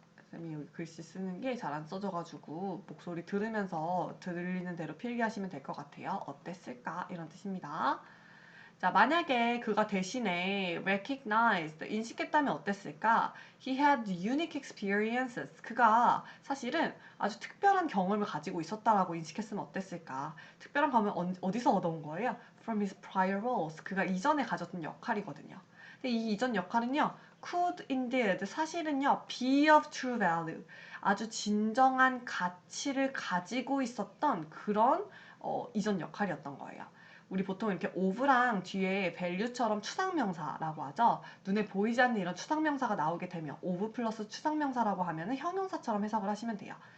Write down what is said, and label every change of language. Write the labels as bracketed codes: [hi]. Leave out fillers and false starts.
[ko] 쌤이 여기 글씨 쓰는 게 잘 안 써져가지고 목소리 들으면서 들리는 대로 필기하시면 될 것 같아요. 어땠을까? 이런 뜻입니다. 자, 만약에 그가 대신에 recognized, 인식했다면 어땠을까? [en] He had unique experiences. [ko] 그가 사실은 아주 특별한 경험을 가지고 있었다라고 인식했으면 어땠을까? 특별한 경험은 어디서 얻어온 거예요? [en] From his prior roles. [ko] 그가 이전에 가졌던 역할이거든요. 근데 이 이전 역할은요, [en] could indeed, [ko] 사실은요, [en] be of true value. [ko] 아주 진정한 가치를 가지고 있었던 그런 이전 역할이었던 거예요. 우리 보통 이렇게 of랑 뒤에 value처럼 추상명사라고 하죠. 눈에 보이지 않는 이런 추상명사가 나오게 되면 of 플러스 추상명사라고 하면 형용사처럼 해석을 하시면 돼요.